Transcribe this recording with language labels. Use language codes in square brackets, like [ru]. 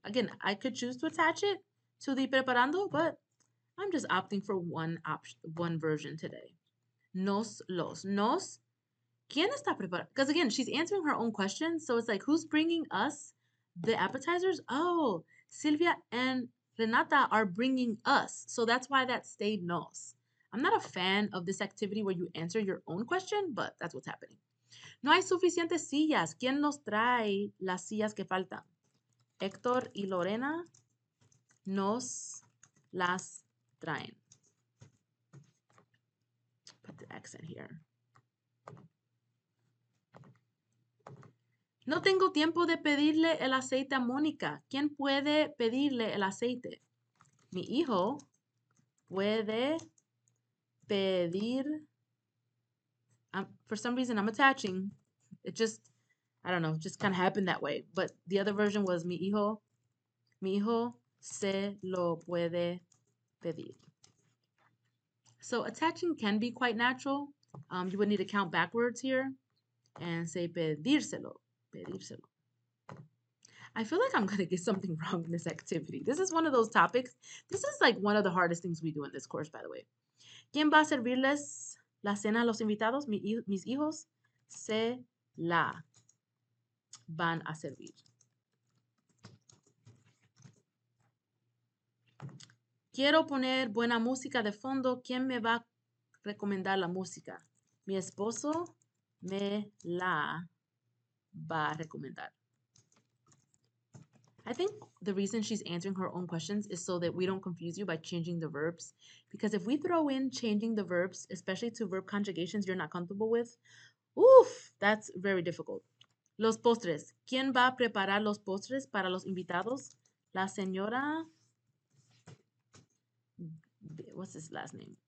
[en] Again, I could choose to attach it to the preparando, but I'm just opting for one version today. [es] Nos los. Nos. ¿Quién está preparando? [en] Because again, she's answering her own question. So it's like, who's bringing us the appetizers? Oh, Silvia and Renata are bringing us. So that's why that stayed nos. I'm not a fan of this activity where you answer your own question, but that's what's happening. [es] No hay suficientes sillas. ¿Quién nos trae las sillas que faltan? Héctor y Lorena nos las traen. [en] Put the accent here. [es] No tengo tiempo de pedirle el aceite a Mónica. ¿Quién puede pedirle el aceite? Mi hijo puede pedir. [en] For some reason, I'm attaching. It just, I don't know, just kind of happened that way. But the other version was [es] mi hijo se lo puede pedir. [en] So attaching can be quite natural. You would need to count backwards here and say pedírselo. Pedírselo. I feel like I'm going to get something wrong in this activity. This is one of those topics. This is like one of the hardest things we do in this course, by the way. [es] ¿Quién va a servirles la cena a los invitados? Mis hijos se la van a servir. Quiero poner buena música de fondo. ¿Quién me va a recomendar la música? Mi esposo me la va a recomendar. [en] I think the reason she's answering her own questions is so that we don't confuse you by changing the verbs. Because if we throw in changing the verbs, especially to verb conjugations you're not comfortable with, oof, that's very difficult. [es] Los postres. ¿Quién va a preparar los postres para los invitados? La señora, [en] what's his last name?